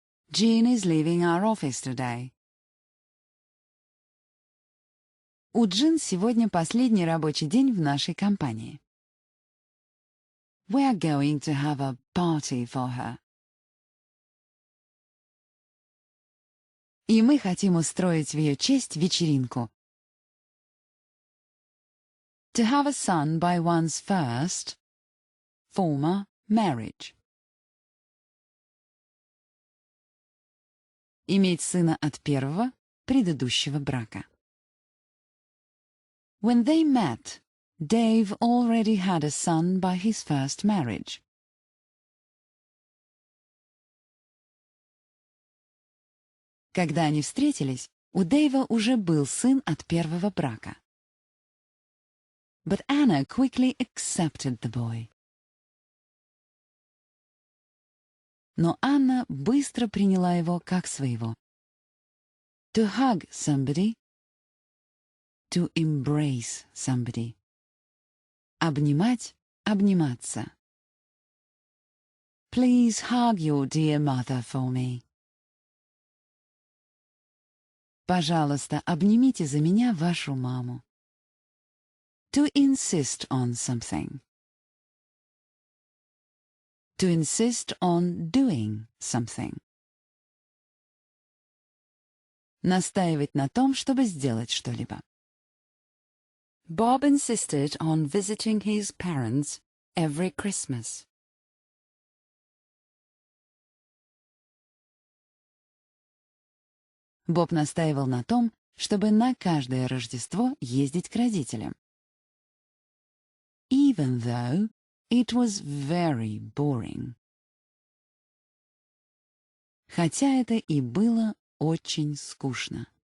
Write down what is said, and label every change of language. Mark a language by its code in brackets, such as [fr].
[en] Jean is leaving our office today. [ru] У Джин сегодня последний рабочий день в нашей компании. [en] We are going to have a party for her. [ru] И мы хотим устроить в ее честь вечеринку. [en] To have a son by one's first, former marriage. [ru] Иметь сына от первого, предыдущего брака. [en] When they met, Dave already had a son by his first marriage. [ru] Когда они встретились, у Дэйва уже был сын от первого брака. [en] But Anna quickly accepted the boy. [ru] Но Анна быстро приняла его как своего. [en] To hug somebody. To embrace somebody. [ru] Обнимать, обниматься. [en] Please hug your dear mother for me. [ru] Пожалуйста, обнимите за меня вашу маму. [en] To insist on something. To insist on doing something. [ru] Настаивать на том, чтобы сделать что-либо. [en] Bob insisted on visiting his parents every Christmas. [ru] Боб настаивал на том, чтобы на каждое Рождество ездить к родителям. [en] Even though it was very boring. [ru] Хотя это и было очень скучно.